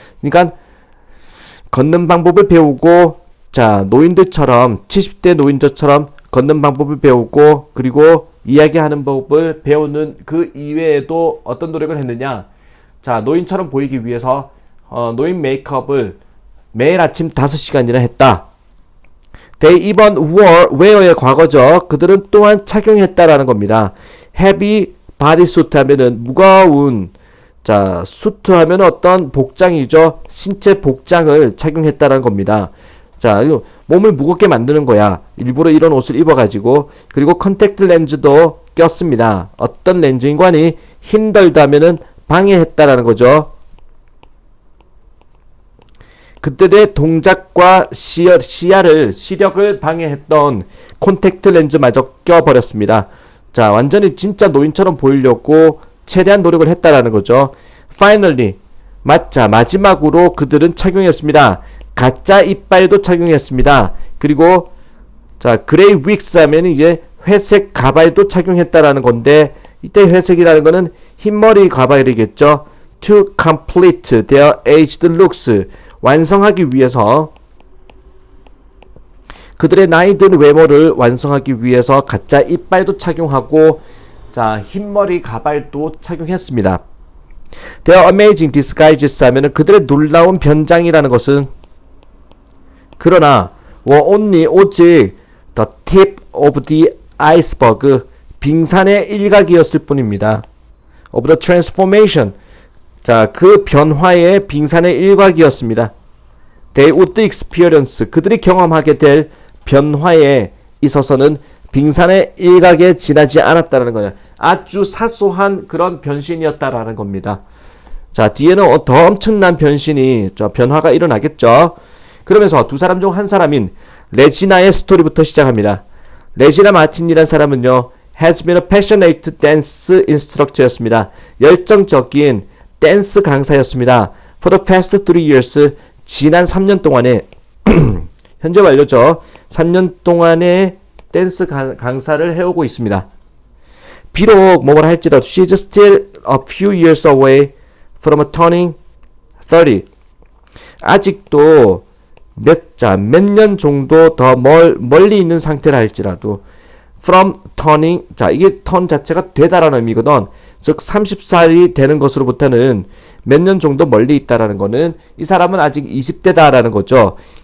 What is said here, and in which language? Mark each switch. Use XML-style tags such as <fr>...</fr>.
<ko>그러니까 걷는 방법을 배우고 자 노인들처럼 70대 노인들처럼 걷는 방법을 배우고 그리고 이야기하는 법을 배우는 그 이외에도 어떤 노력을 했느냐 자 노인처럼 보이기 위해서 노인 메이크업을 매일 아침 5시간이나 했다.</ko> <en>They even wear</en> <ko>의 과거죠. 그들은 또한 착용했다라는 겁니다.</ko> <en>Heavy bodysuit</en> <ko>하면은 무거운 자 수트 하면 어떤 복장이죠. 신체 복장을 착용했다라는 겁니다. 자 몸을 무겁게 만드는 거야. 일부러 이런 옷을 입어가지고 그리고 컨택트 렌즈도 꼈습니다. 어떤 렌즈인관이 힘들다면은 방해했다라는 거죠. 그들의 동작과 시력을 방해했던 콘택트 렌즈마저 껴버렸습니다. 자, 완전히 진짜 노인처럼 보이려고 최대한 노력을 했다라는 거죠.</ko> <en>Finally,</en> <ko>마지막으로 그들은 착용했습니다. 가짜 이빨도 착용했습니다. 그리고 자, 그레이 윅스 하면 이제 회색 가발도 착용했다라는 건데 이때 회색이라는 거는 흰머리 가발이겠죠.</ko> <en>To complete their aged looks.</en> <ko>완성하기 위해서 그들의 나이 든 외모를 완성하기 위해서 가짜 이빨도 착용하고 자 흰머리 가발도 착용했습니다.</ko> <en>Their amazing disguises</en> <ko>하면은 그들의 놀라운 변장이라는 것은 그러나 only 오직</ko> <en>the tip of the iceberg</en> <ko>빙산의 일각이었을 뿐입니다.</ko> <en>of the transformation</en> <ko>자, 그 변화의 빙산의 일각이었습니다.</ko> <en>They would experience</en> <ko>그들이 경험하게 될 변화에 있어서는 빙산의 일각에 지나지 않았다는 거예요. 아주 사소한 그런 변신이었다라는 겁니다. 자, 뒤에는 더 엄청난 변신이 변화가 일어나겠죠. 그러면서 두 사람 중 한 사람인 레지나의 스토리부터 시작합니다. 레지나 마틴이라는 사람은요,</ko> <en>has been a passionate dance instructor였습니다.</en> <ko>열정적인 댄스 강사였습니다.</ko> <en>For the past 3 years,</en> <ko>지난 3년 동안에 현재 완료죠. 3년 동안에 댄스 강사를 해오고 있습니다. 비록 뭐뭐라 할지라도</ko> <en>she's still a few years away from turning 30.</en> <ko>아직도 몇 년 정도 더 멀리 있는 상태라 할지라도</ko> <en>from turning</en> <ko>자 이게 turn 자체가 되다라는 의미거든. 즉 30살이 되는 것으로부터는 몇 년 정도 멀리 있다라는 거는 이 사람은 아직 20대다라는 거죠.</ko>